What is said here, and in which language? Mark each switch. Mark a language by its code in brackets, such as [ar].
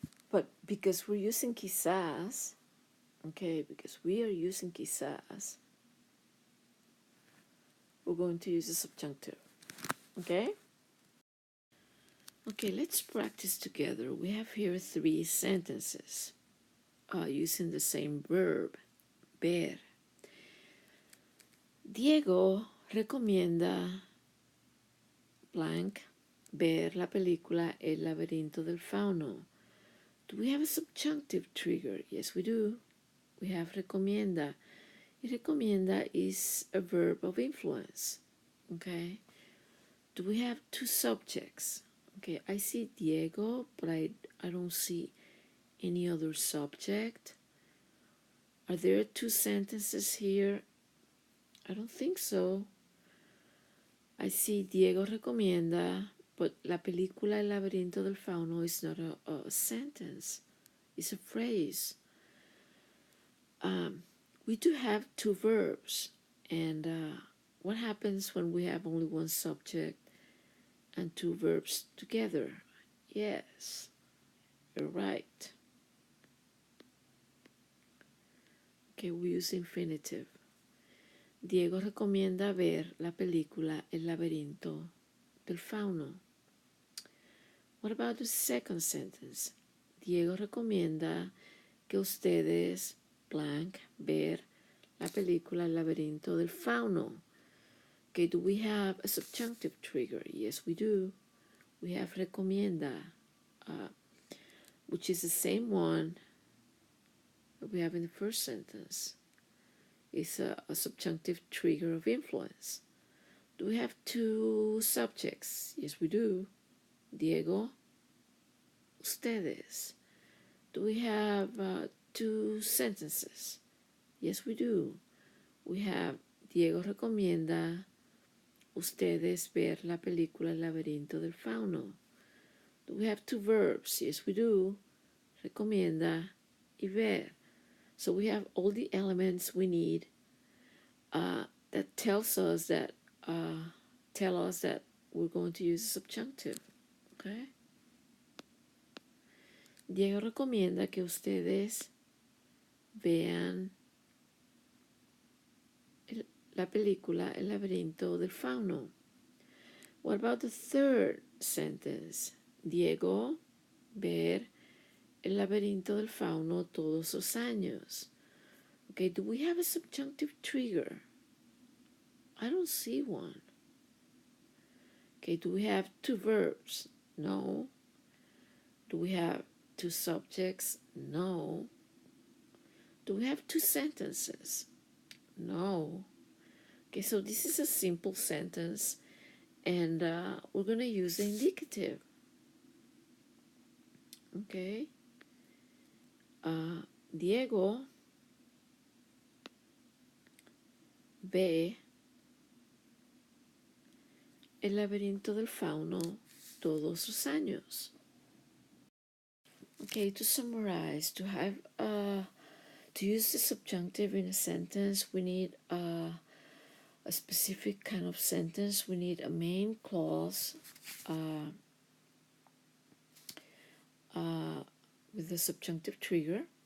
[en] But because we're using quizás, okay, because we are using quizás, we're going to use a subjunctive. Okay? Okay, let's practice together. We have here 3 sentences using the same verb, ver. [es] Diego recomienda blank ver la película El laberinto del fauno. [en] Do we have a subjunctive trigger? Yes, we do. We have recomienda. Recomienda is a verb of influence. Okay. Do we have 2 subjects? Okay, I see Diego, but I don't see any other subject. Are there 2 sentences here? I don't think so. I see Diego recomienda, but la película El laberinto del fauno is not a sentence. It's a phrase. We do have 2 verbs, and what happens when we have only one subject and 2 verbs together? Yes, you're right. Okay, we use infinitive. [es] Diego recomienda ver la película El laberinto del fauno. [en] What about the second sentence? [es] Diego recomienda que ustedes blank ver la película El laberinto del fauno. [en] Okay, do we have a subjunctive trigger? Yes, we do. We have recomienda, which is the same one that we have in the first sentence. It's a subjunctive trigger of influence. Do we have two subjects? Yes, we do. Diego, ustedes. Do we have two sentences? Yes, we do. [es] We have Diego recomienda ustedes ver la película El laberinto del fauno. [en] Do we have two verbs? Yes, we do. [es] Recomienda y ver. [en] So we have all the elements we need that tells us that tell us that we're going to use a subjunctive. Okay. [es] Diego recomienda que ustedes vean la película El laberinto del fauno. [en] What about the third sentence? [es] Diego ver El laberinto del fauno todos los años. [en] Okay, do we have a subjunctive trigger? I don't see one. Okay, do we have two verbs? No. Do we have two subjects? No. Do we have two sentences? No. Okay, so this is a simple sentence, and we're going to use the indicative. Okay. [es] Diego ve El laberinto del fauno todos los años. [en] Okay, to summarize, to have to use the subjunctive in a sentence, we need a specific kind of sentence. We need a main clause with the subjunctive trigger.